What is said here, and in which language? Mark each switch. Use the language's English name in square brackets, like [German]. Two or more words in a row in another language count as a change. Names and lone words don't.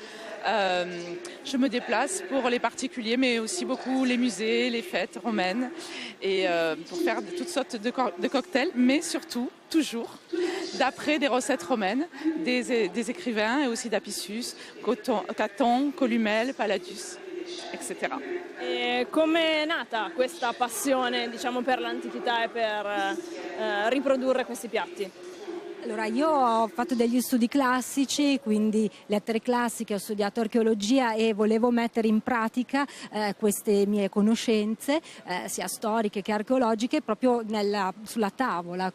[French] Je me déplace pour les particuliers, mais aussi beaucoup les musées, les fêtes romaines, et pour faire toutes sortes de cocktails, mais surtout, toujours, d'après des recettes romaines, des écrivains, et aussi d'Apicius, Caton, Columelle, Palladius, etc. [Italian] E come è nata questa passione, diciamo, per l'antichità e per riprodurre questi piatti? Allora, io ho fatto degli studi classici, quindi lettere classiche, ho studiato archeologia e volevo mettere in pratica queste mie conoscenze, sia storiche che archeologiche, proprio sulla tavola.